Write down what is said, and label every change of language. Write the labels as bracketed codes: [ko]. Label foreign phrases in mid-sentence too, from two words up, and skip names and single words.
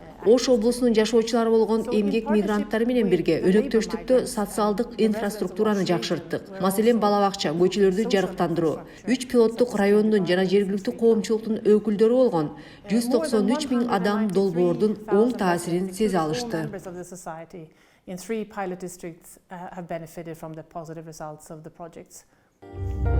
[ky] Ош облусунун жашоочулары болгон эмгек мигранттары менен бирге өнөктөштүктө социалдык инфраструктураны жакшырттык. Маселен, бала бакча, көчөлөрдү жарыктандыруу. 3 пилоттук райондун жана жергиликтүү коомчулуктун өкүлдөрү болгон 193 000 адам долбоордун оң таасирин сезе алышты. [en] In 3 pilot districts have benefited from the positive results of the projects.